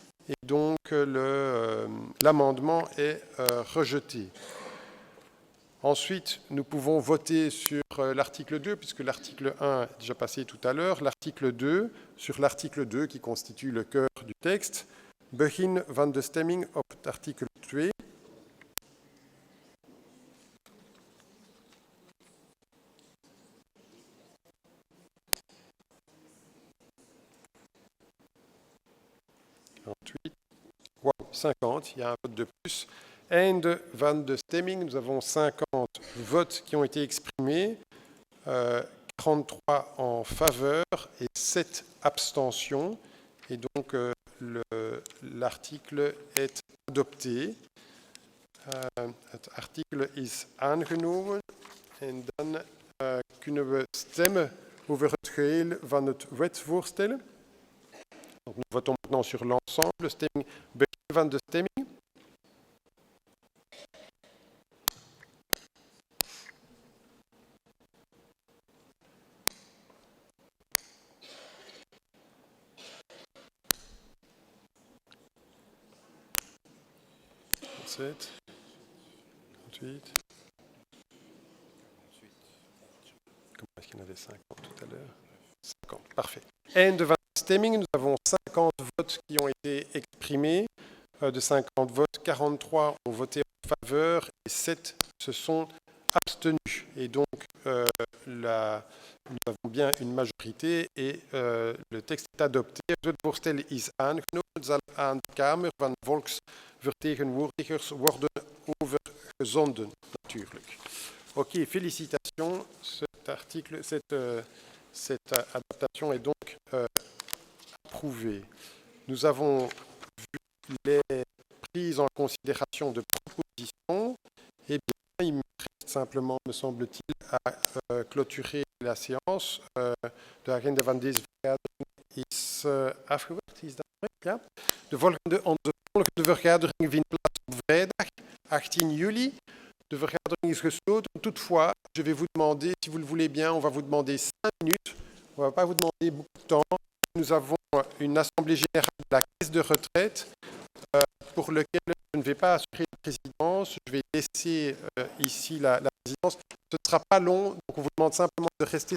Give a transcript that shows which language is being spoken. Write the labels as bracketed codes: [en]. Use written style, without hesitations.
[fr] Et donc l'amendement est rejeté. Ensuite, nous pouvons voter sur l'article 2, puisque l'article 1 est déjà passé tout à l'heure. L'article 2, sur l'article 2 qui constitue le cœur du texte. [nl] Begin van de stemming op het artikel 2. [fr] Ensuite, wow, 50, il y a un vote de plus. [nl] Einde van de stemming, [fr] nous avons 50 votes qui ont été exprimés, 43 en faveur et 7 abstentions. Et donc, l'article est adopté. [nl] Het artikel is aangenomen en dan kunnen we stemmen over het geheel van het wetsvoorstel. [fr] Donc, nous votons maintenant sur l'ensemble. [nl] Stemming, begin van de stemming. [fr] Comment est-ce qu'il y en avait 50 tout à l'heure? 50, parfait. [nl] Einde van de stemming, [fr] nous avons 50 votes qui ont été exprimés. De 50 votes, 43 ont voté en faveur et 7 se sont abstenus. Et donc, nous avons bien une majorité et le texte est adopté. [nl] Het wetsvoorstel is aangenomen. Het zal aan de Kamer van Volksvertegenwoordigers worden overgezonden, natuurlijk. [fr] Ok, félicitations. Cette adaptation est donc approuvée. Nous avons vu les prises en considération de propositions. Eh bien, il me reste simplement, me semble-t-il, à clôturer la séance. [nl] De agenda van deze vergadering is afgewerkt. Is dat correct? Ja? Onze volgende vergadering vindt plaats op vrijdag 18 juli. De vergadering is gesloten. [fr] Toutefois, je vais vous demander, si vous le voulez bien, on va vous demander 5 minutes. On ne va pas vous demander beaucoup de temps. Nous avons une assemblée générale de la caisse de retraite pour laquelle je ne vais pas assurer la présidence. Je vais laisser ici la présidence. Ce ne sera pas long, donc on vous demande simplement de rester.